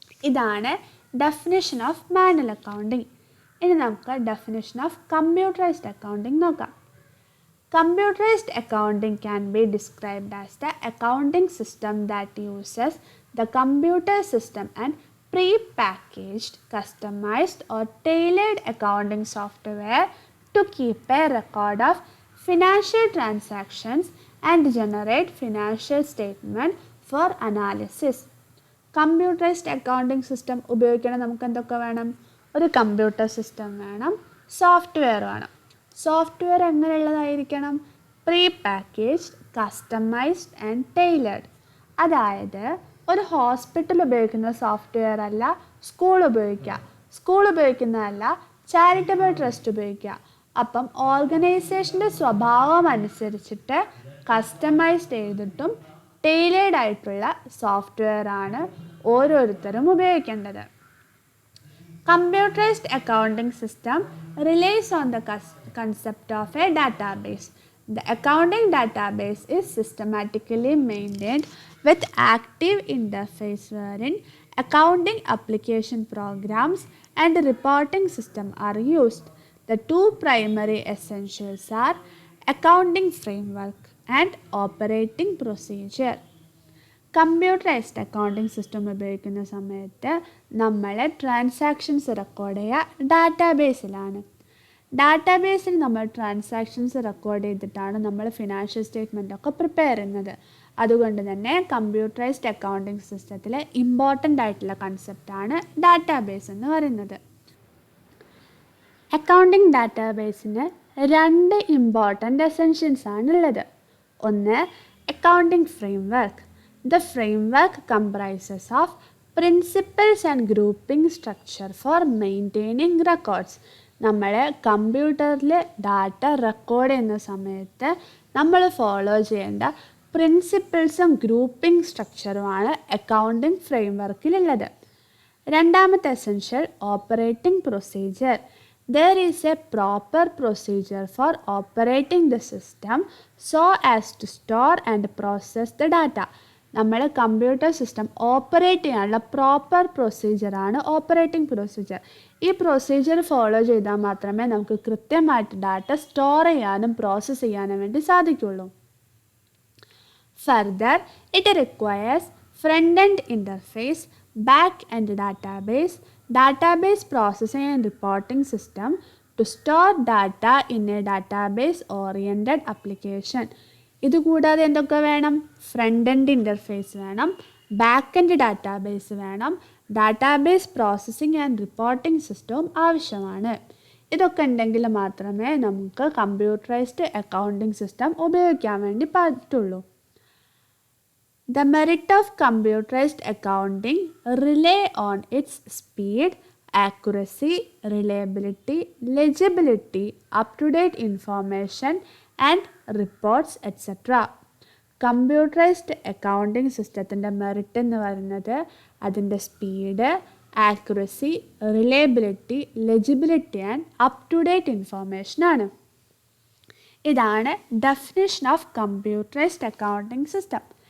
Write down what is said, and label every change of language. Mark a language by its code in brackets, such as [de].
[ml] ഇതാണ് [en] Definition of manual accounting. [ml] ഇനി നമുക്ക് [en] definition of computerised accounting [ml] നോക്കാം. [en] Computerized accounting can be described as the accounting system that uses the computer system and pre-packaged, customized or tailored accounting software to keep a record of financial transactions and generate financial statement for analysis. [ml] Computerised accounting system ഉപയോഗിക്കണം നമുക്ക് എന്തൊക്കെ വേണം? ഒരു computer system വേണം, software വേണം. Software എങ്ങനെയുള്ളതായിരിക്കണം? [en] Pre packaged, customised and tailored. [ml] അതായത് ഒരു hospital ഉപയോഗിക്കുന്ന സോഫ്റ്റ്വെയർ അല്ല സ്കൂൾ ഉപയോഗിക്കുക, സ്കൂൾ ഉപയോഗിക്കുന്നതല്ല ചാരിറ്റബിൾ ട്രസ്റ്റ് ഉപയോഗിക്കുക. അപ്പം ഓർഗനൈസേഷൻ്റെ സ്വഭാവം അനുസരിച്ചിട്ട് കസ്റ്റമൈസ്ഡ് ചെയ്തിട്ടും ടൈലേർഡ് ആയിട്ടുള്ള സോഫ്റ്റ്വെയർ ആണ് ഓരോരുത്തരും ഉപയോഗിക്കേണ്ടത്. [en] Computerized accounting system relies on the concept of a database. The accounting database is systematically maintained with active interface wherein accounting application programs and reporting system are used. The two primary essentials are accounting framework and operating procedure. [ml] Computerised accounting system ഉപയോഗിക്കുന്ന സമയത്ത് നമ്മൾ transactions record ചെയ്യുക ഡാറ്റാബേസിലാണ്. ഡാറ്റാബേസിൽ നമ്മൾ transactions record ചെയ്തിട്ടാണ് നമ്മൾ financial സ്റ്റേറ്റ്മെൻറ്റൊക്കെ prepare ചെയ്യുന്നത്. അതുകൊണ്ട് തന്നെ കമ്പ്യൂട്ടറൈസ്ഡ് അക്കൗണ്ടിങ് സിസ്റ്റത്തിൽ ഇമ്പോർട്ടൻ്റ് ആയിട്ടുള്ള കൺസെപ്റ്റാണ് ഡാറ്റാബേസ് എന്ന് പറയുന്നത്. അക്കൗണ്ടിങ് ഡാറ്റാബേസിന് രണ്ട് ഇമ്പോർട്ടൻ്റ് എസെൻഷ്യൽസ് ആണുള്ളത്. ഒന്ന് accounting framework. [en] The framework comprises of principles and grouping structure for maintaining records. [ml] നമ്മൾ കമ്പ്യൂട്ടറിൽ ഡാറ്റ റെക്കോർഡ് ചെയ്യുന്ന സമയത്ത് നമ്മൾ ഫോളോ ചെയ്യേണ്ട പ്രിൻസിപ്പിൾസും ഗ്രൂപ്പിംഗ് സ്ട്രക്ചറുമാണ് അക്കൗണ്ടിംഗ് ഫ്രെയിംവർക്കിലുള്ളത്. രണ്ടാമത്തെ essential operating procedure. [en] There is a proper procedure for operating the system so as to store and process the data. [ml] നമ്മൾ computer system operate ചെയ്യാനുള്ള proper പ്രൊസീജിയറാണ് operating procedure. ഈ procedure follow ചെയ്താൽ മാത്രമേ നമുക്ക് കൃത്യമായിട്ട് data store ചെയ്യാനും process ചെയ്യാനും വേണ്ടി സാധിക്കുള്ളൂ. [en] Further, it requires front-end interface, back-end database processing and reporting system to store data in a database-oriented application. [ml] ഇതുകൂടാതെ എന്തൊക്കെ വേണം? ഫ്രണ്ട്-എൻഡ് ഇൻ്റർഫേസ് വേണം, ബാക്ക്-എൻഡ് ഡാറ്റാബേസ് വേണം, ഡാറ്റാബേസ് പ്രോസസ്സിംഗ് ആൻഡ് റിപ്പോർട്ടിംഗ് സിസ്റ്റവും ആവശ്യമാണ്. ഇതൊക്കെ ഉണ്ടെങ്കിൽ മാത്രമേ നമുക്ക് കമ്പ്യൂട്ടറൈസ്ഡ് അക്കൗണ്ടിംഗ് സിസ്റ്റം ഉപയോഗിക്കാൻ വേണ്ടി പറ്റുള്ളൂ. [en] The merit of computerized accounting rely on its speed, accuracy, reliability, legibility, up-to-date information and reports etc. [ml] Computerised accounting സിസ്റ്റത്തിൻ്റെ മെറിറ്റ് എന്ന് പറയുന്നത് അതിൻ്റെ speed, accuracy, reliability, legibility and up-to-date ഇൻഫോർമേഷനാണ്. ഇതാണ് [en] Definition of computerised accounting system.